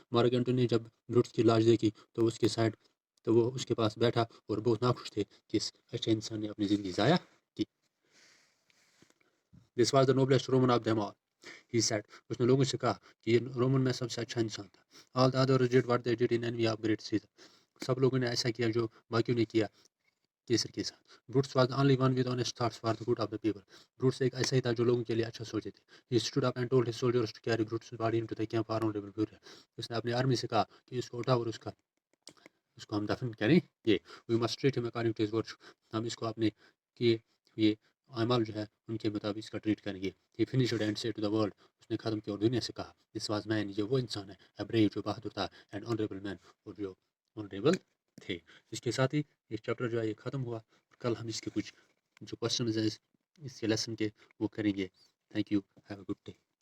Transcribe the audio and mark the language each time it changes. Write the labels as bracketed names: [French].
[Urdu] Mark Antony جب Brutus کی لاش دیکھی تو اس کے سائڈ تو وہ اس کے پاس بیٹھا اور بہت ناخوش تھے کہ اس اچھے انسان نے اپنی زندگی ضائع کی۔ [English] This was the noblest Roman of them all, he said. [Urdu] اس نے لوگوں سے کہا کہ یہ رومن میں سب سے اچھا انسان تھا۔ [English] All the others did what they did in envy of great Caesar. [Urdu] سب لوگوں نے ایسا کیا جو باقیوں نے کیا کیسر کے ساتھ۔ [English] Brutus was only one with honest thoughts for the good of the people. [Urdu] Brutus ایک ایسا ہی تھا جو لوگوں کے لیے اچھا سوچے تھے۔ [English] He stood up and told his soldiers to carry Brutus' body into the camp for honorable burial. [Urdu] اس نے اپنی آرمی سے کہا کہ اس کو اٹھاؤ اور اس کو ہم دفن کریں گے۔ [English] We must treat him according to his virtue. [Urdu] ہم اس کو اپنے کیے یہ اعمال جو ہے ان کے مطابق اس کا ٹریٹ کریں گے۔ [English] He finished and said to the world. [Urdu] اس نے ختم کیا اور دنیا سے کہا [English] This was man. [Urdu] یہ وہ انسان ہے، [English] a brave [Urdu] جو بہادر تھا، [English] and honorable man [Urdu] اور جو honorable تھے۔ اس کے ساتھ ہی یہ چیپٹر جو ہے یہ ختم ہوا، اور کل ہم اس کے کچھ جو کوشچنز ہیں اس کے لیسن کے وہ کریں گے۔ [English] Thank you, have a good day.